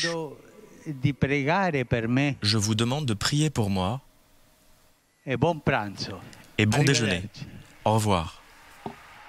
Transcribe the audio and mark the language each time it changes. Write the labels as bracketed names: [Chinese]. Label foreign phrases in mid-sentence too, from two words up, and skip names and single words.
[Italian] Di pregare per me. [French] Je vous demande de prier pour moi. [Italian] E buon pranzo. [French] Et bon déjeuner. Au revoir.